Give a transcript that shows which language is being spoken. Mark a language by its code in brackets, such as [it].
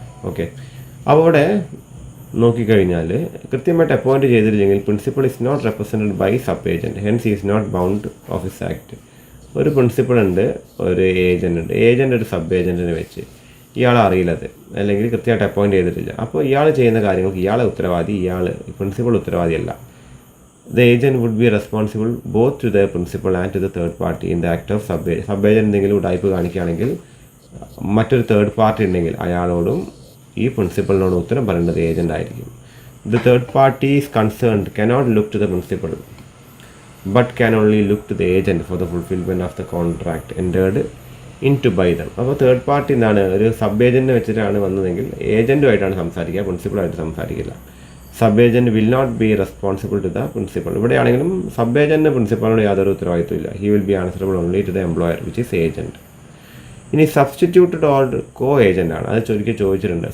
[ml] Okay, അപ്പോൾ അവിടെ നോക്കിക്കഴിഞ്ഞാൽ കൃത്യമായിട്ട് അപ്പോയിൻറ്റ് ചെയ്തില്ലെങ്കിൽ [en] Principal is not represented by sub agent, hence is not bound of his act. [ml] ഒരു പ്രിൻസിപ്പൾ ഉണ്ട്, ഒരു ഏജൻറ്റ് ഉണ്ട്. ഏജൻറ്റ് ഒരു സബ് ഏജൻറ്റിനെ വെച്ച് ഇയാളെ അറിയില്ലത്, അല്ലെങ്കിൽ കൃത്യമായിട്ട് അപ്പോയിൻറ്റ് ചെയ്തിട്ടില്ല. അപ്പോൾ ഇയാൾ ചെയ്യുന്ന കാര്യങ്ങൾക്ക് ഇയാളെ ഉത്തരവാദി, principal ഉത്തരവാദിയല്ല. [en] The agent would be responsible both to the principal and to the third party in the act of sub-agent. [ml] Sub-agent എന്തെങ്കിലും ഉടായ്പ് കാണിക്കുകയാണെങ്കിൽ മറ്റൊരു തേർഡ് പാർട്ടി ഉണ്ടെങ്കിൽ അയാളോടും ഈ പ്രിൻസിപ്പളിനോടും ഉത്തരം പറയേണ്ടത് ഏജൻ്റ് ആയിരിക്കും. [en] The third party is concerned cannot look to the principal but can only look to the agent for the fulfillment of the contract entered into by them. [ml] അപ്പോൾ third party എന്താണ്, ഒരു sub ഏജൻറ്റിനെ വെച്ചിട്ടാണ് വന്നതെങ്കിൽ ഏജൻറ്റുമായിട്ടാണ് സംസാരിക്കുക, പ്രിൻസിപ്പളായിട്ട് സംസാരിക്കില്ല. [en] Sub agent will not be responsible to the principal. [ml] ഇവിടെയാണെങ്കിലും sub ഏജൻറ്റിന് പ്രിൻസിപ്പളിനോട് യാതൊരു ഉത്തരവാദിത്വമില്ല. [en] He will be answerable only to the employer which is agent. [ml] ഇനി substituted or co agent ആണ്. അത് ചോദിച്ചിട്ടുണ്ട്.